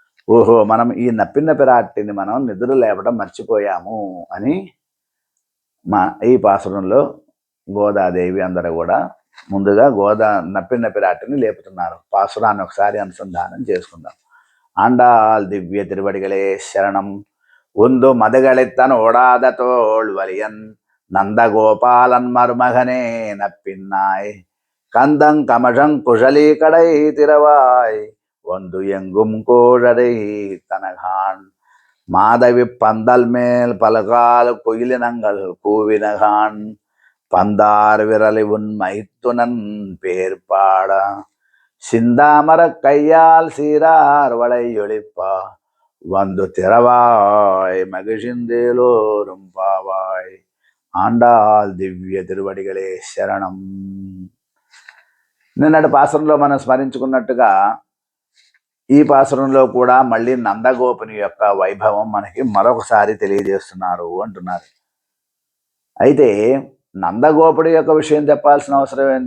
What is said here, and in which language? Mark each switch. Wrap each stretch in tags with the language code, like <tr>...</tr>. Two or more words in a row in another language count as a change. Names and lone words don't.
<te>ఓహో మనం ఈ నప్పిన పిరాట్టిని మనం నిద్ర లేపడం మర్చిపోయాము అని ఈ పాసురంలో గోదాదేవి అందరూ కూడా ముందుగా నప్పిన పిరాటిని లేపుతున్నారు. పాసురాన్ని ఒకసారి అనుసంధానం చేసుకుందాం. ఆండాల్ దివ్య తిరువడిகளே శరణం.</te> <ta>உந்து மதுகளித்தன் ஓடாத தோள் வலியன் நந்தகோபாலன் மருமகனே நப்பின்னாய் கந்தங் கமழங் குழலி கடை திறவாய் ஒந்து எங்கும் கோழரை தனகான் மாதவி பந்தல் மேல் பலகால் குயிலினங்கள் கூவினகான் பந்தார் விரலை உன் மைத்துனன் பேர் பாட சிந்தாமர கையால் சீரார் வளை ஒளிப்பா வந்து திறவாய் மகிழ்ந்தேலோரும் பாவாய்.</ta> <te>ఆండాల్ దివ్య తిరువడిகளே శరణం. నిన్నటి పాసురంలో మనం స్మరించుకున్నట్టుగా ఈ పాసురంలో కూడా మళ్ళీ నందగోపుని యొక్క వైభవం మనకి మరొకసారి తెలియజేస్తున్నారు అంటున్నారు. అయితే నందగోపుడి యొక్క విషయం చెప్పాల్సిన అవసరం ఏంటి?</te>